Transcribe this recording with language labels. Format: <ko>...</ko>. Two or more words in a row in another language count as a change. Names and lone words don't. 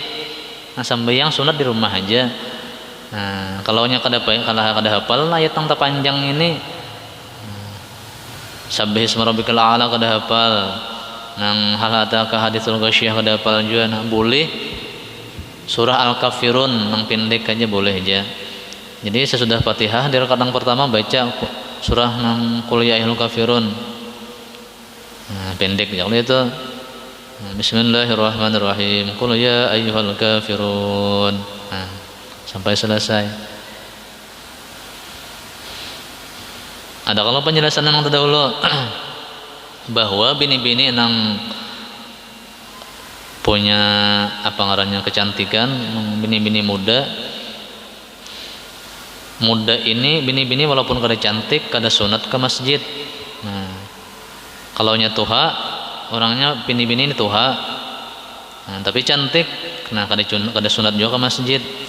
<bjn>Nah, sembahyang sunat di rumah aja. Nah, kalau kada hafal ayat yang terpanjang ini</bjn> <ar>سبح اسم ربك الأعلى</ar> <bjn>kada hafal, nang</bjn> <ar>هل أتاك حديث الغاشية</ar> <bjn>kada hafal juga. Nah, boleh surah Al-Kafirun yang pendek aja boleh aja. Jadi sesudah Fatihah di rakaat yang pertama baca surah nang</bjn> <ar>قل يا أيها الكافرون.</ar> <bjn>Nah, pendek aja itu.</bjn> <ar>بسم الله الرحمن الرحيم. قل يا أيها الكافرون.</ar> <bjn>Nah, sampai selesai. Ada kalau penjelasan yang terdahulu bahwa bini-bini nang punya apa ngarannya kecantikan, bini-bini muda ini bini-bini walaupun kada cantik kada sunat ke masjid. Nah, kalau nya tuha orangnya bini-bini ini tuha, nah, tapi cantik, nah kada sunat juga ke masjid.</bjn>